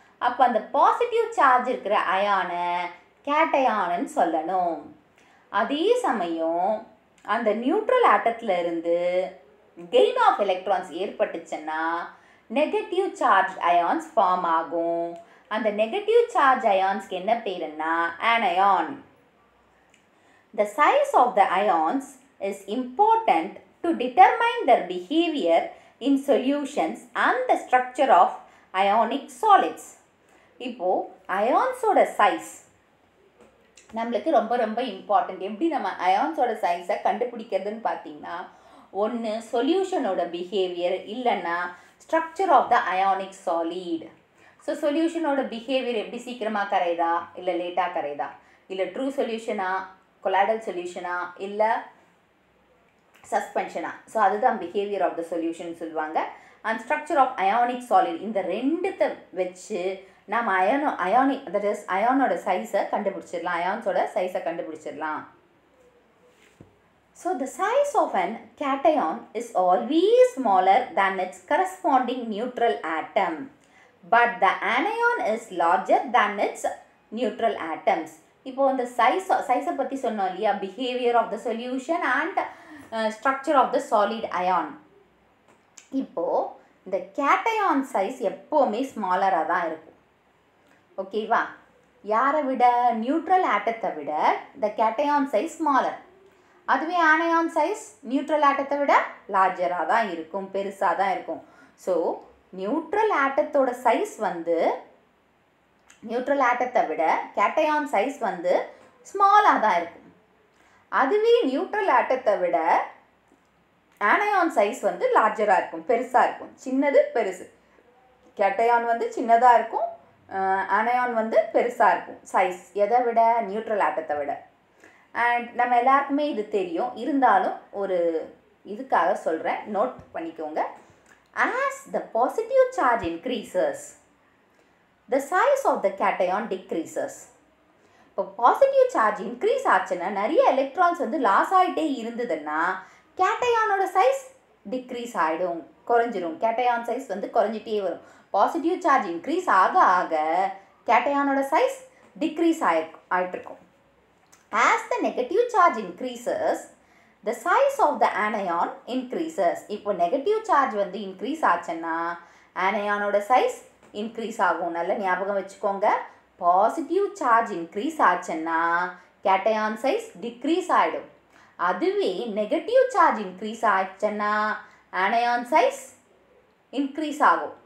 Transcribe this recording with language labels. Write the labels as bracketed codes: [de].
[ta] அப்போ அந்த positive charge இருக்கிற அயானை கேட்டயான்னு சொல்லணும். அதே சமயம் அந்த நியூட்ரல் ஆட்டத்தில் இருந்து gain of electrons ஏற்பட்டுச்சுன்னா negative charge ions form ஆகும். அந்த நெகட்டிவ் சார்ஜ் அயான்ஸ்க்கு என்ன பேருன்னா anion. [en] The size of the ions is important to determine their behavior in solutions and the structure of ionic solids. [ta] இப்போது அயான்ஸோட சைஸ் நம்மளுக்கு ரொம்ப ரொம்ப இம்பார்ட்டண்ட். எப்படி நம்ம அயான்ஸோட சைஸை கண்டுபிடிக்கிறதுன்னு பார்த்தீங்கன்னா, ஒன்று சொல்யூஷனோட பிஹேவியர், இல்லைன்னா structure of the ionic solid. So சொல்யூஷனோட behaviour எப்படி சீக்கிரமாக கரையுதா இல்லை லேட்டாக கரையுதா, இல்லை ட்ரூ சொல்யூஷனா கொலாய்டல் சொல்யூஷனா இல்லை சஸ்பென்ஷனா. ஸோ அதுதான் பிஹேவியர் ஆஃப் த சொல்யூஷன் சொல்லுவாங்க. And structure of ionic solid. இந்த ரெண்டுத்தை வச்சு நம்ம அயானோட சைஸை கண்டுபிடிச்சிடலாம், அயான்ஸோட சைஸை கண்டுபிடிச்சிடலாம். [en] So the size of an cation is always smaller than its corresponding neutral atom, but the anion is larger than its neutral atoms. [ta] இப்போ இந்த சைஸை பற்றி சொன்னோம் இல்லையா, behaviour of the solution and structure of the solid ion. இப்போது இந்த cation size எப்போவுமே ஸ்மாலராக தான் இருக்கும். ஓகேவா? யாரை விட? நியூட்ரல் ஆட்டத்தை விட இந்த கேட்டயான் சைஸ் ஸ்மாலர். அதுவே ஆனயான் சைஸ் நியூட்ரல் ஆட்டத்தை விட லார்ஜராக தான் இருக்கும், பெருசாக தான் இருக்கும். ஸோ நியூட்ரல் ஆட்டத்தோட சைஸ் வந்து நியூட்ரல் ஆட்டத்தை விட கேட்டயான் சைஸ் வந்து ஸ்மாலாக தான் இருக்கும். அதுவே நியூட்ரல் ஆட்டத்தை விட ஆனயான் சைஸ் வந்து லார்ஜராக இருக்கும், பெருசாக இருக்கும். சின்னது பெருசு. கேட்டயான் வந்து சின்னதாக இருக்கும், ஆனயான் வந்து பெருசாக இருக்கும் சைஸ். எதை விட? நியூட்ரல் ஆட்டத்தை விட. அண்ட் நம்ம எல்லாருக்குமே இது தெரியும், இருந்தாலும் ஒரு இதுக்காக சொல்கிறேன், நோட் பண்ணிக்கோங்க. [en] As the positive charge increases, the size of the cation decreases. [ta] இப்போ பாசிட்டிவ் சார்ஜ் இன்க்ரீஸ் ஆச்சுன்னா நிறைய எலக்ட்ரான்ஸ் வந்து லாஸ் ஆகிட்டே இருந்ததுன்னா கேட்டயானோட சைஸ் டிக்ரீஸ் ஆகிடும், குறைஞ்சிரும். கேட்டயான் சைஸ் வந்து குறைஞ்சிட்டே வரும். பாசிட்டிவ் சார்ஜ் இன்க்ரீஸ் ஆக ஆக கேட்டயானோட size degrees ஆகிட்டுருக்கும். [en] As the negative charge increases, the size of the anion increases. [ta] இப்போ நெகட்டிவ் சார்ஜ் வந்து இன்க்ரீஸ் ஆச்சுன்னா ஆனயானோட சைஸ் இன்க்ரீஸ் ஆகும். நல்ல ஞாபகம் வச்சுக்கோங்க. பாசிட்டிவ் சார்ஜ் இன்க்ரீஸ் ஆச்சுன்னா கேட்டயான் சைஸ் டிக்ரீஸ் ஆகிடும். அதுவே நெகட்டிவ் சார்ஜ் இன்க்ரீஸ் ஆச்சுன்னா ஆனயான் சைஸ் இன்க்ரீஸ் ஆகும்.